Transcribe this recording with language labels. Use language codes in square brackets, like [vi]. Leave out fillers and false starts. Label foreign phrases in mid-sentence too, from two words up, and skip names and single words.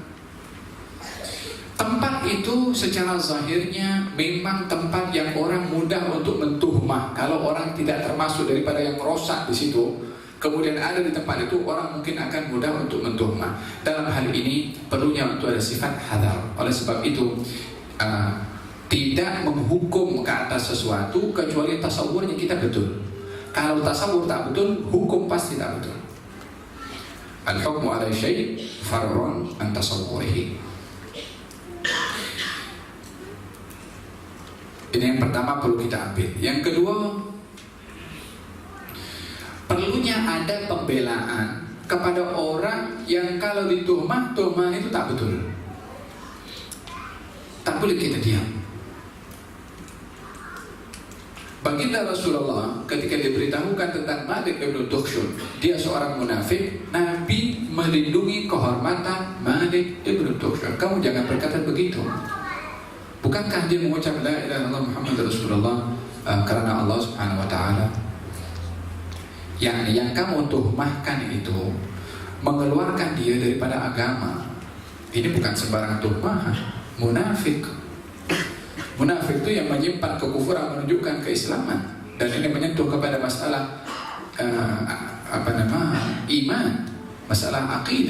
[ms] Tempat itu secara zahirnya memang tempat yang orang mudah untuk mentuhmah. Kalau orang tidak termasuk daripada yang merosak di situ, kemudian ada di tempat itu, orang mungkin akan mudah untuk mentuhmah. Dalam hal ini perlunya untuk ada sifat hadar. Oleh sebab itu tidak menghukum ke atas sesuatu kecuali tasawurnya kita betul. Kalau tasawur tak betul, hukum pasti tak betul. [ar] الحكم على الشيء فرع عن تصوره. [ms] Ini yang pertama perlu kita ambil. Yang kedua, perlunya ada pembelaan kepada orang yang kalau dituhmah, tuhmah itu tak betul. Tak boleh kita diam. Baginda Rasulullah ketika diberitahukan tentang Malik bin Dukhshun, dia seorang munafik, Nabi melindungi kehormatan Malik bin Dukhshun. Kamu jangan berkata begitu. Bukankah dia mengucap [ar] لا إله إلا الله محمد رسول الله [ms] karena Allah [ar] سبحانه وتعالى? [ms] Yang kamu tuhmahkan itu mengeluarkan dia daripada agama. Ini bukan sembarang tuhmah, munafik. Munafik itu yang menyimpan kekufuran menunjukkan keislaman, dan ini menyentuh kepada masalah iman, masalah akidah.